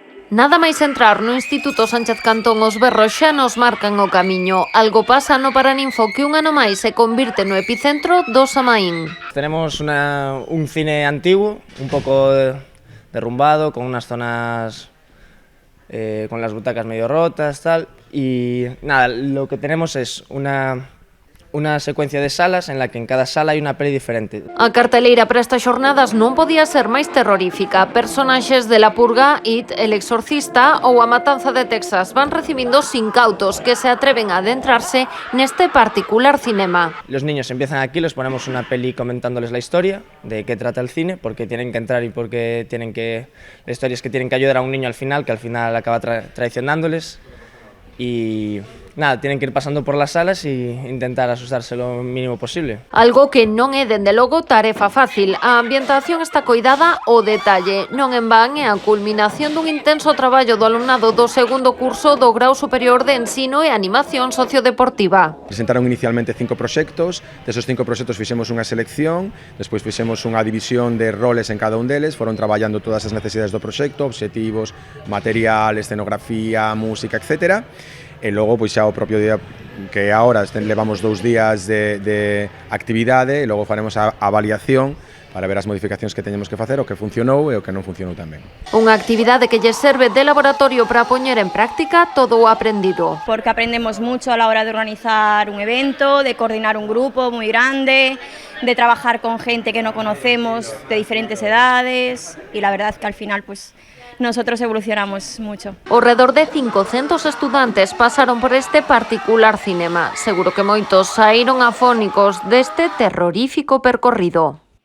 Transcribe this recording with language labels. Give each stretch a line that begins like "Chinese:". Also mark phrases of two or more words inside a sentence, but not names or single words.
Galician: Nada máis entrar no Instituto Sánchez Cantón, os berros xa nos marcan o camiño. Algo pasa no Paraninfo que un ano máis se convirte no epicentro do Samaín.
Spanish: Tenemos un cine antiguo, un poco derrumbado, con unas zonas con las butacas medio rotas, tal. Y nada, lo que tenemos es una secuencia de salas en la que en cada sala
Galician: hai unha peli diferente. A carteleira para estas xornadas non podía ser máis terrorífica. Personaxes de La Purga, It, El Exorcista ou A Matanza de Texas van recibindo os incautos que se atreven a adentrarse neste particular cinema.
Spanish: Los niños empiezan aquí, les ponemos una peli comentándoles la historia de qué trata el cine, por qué tienen que entrar y por qué tienen que... La historia es que tienen que ayudar a un niño al final, que al final acaba traicionándoles. Y nada, tienen que ir pasando por las salas e intentar asustarse lo mínimo posible.
Galician: Algo que non é, dende logo, tarefa fácil. A ambientación está coidada ao detalle. Non en van é a culminación dun intenso traballo do alumnado do segundo curso do Grau Superior de Ensino e Animación Sociodeportiva. Presentaron inicialmente 5 proxectos, desos 5 proxectos fixemos unha selección, despois fixemos unha división de roles en cada un deles, foron traballando todas as necesidades do proxecto, obxectivos, material, escenografía, música, etc. E logo, pois xa o propio día que agora levamos 2 días de actividade e logo faremos a avaliación para ver as modificacións que teñemos que facer, o que funcionou e o que non funcionou tamén. Unha actividade que lle serve de laboratorio para poñer en práctica todo o aprendido.
Spanish: Porque aprendemos mucho a la hora de organizar un evento, de coordinar un grupo muy grande, de trabajar con gente que no conocemos, de diferentes edades, y la verdad que al final pues nosotros evolucionamos mucho. Alrededor de
Galician: 500 estudantes pasaron por este particular cinema. Seguro que moitos saíron afónicos deste terrorífico percorrido.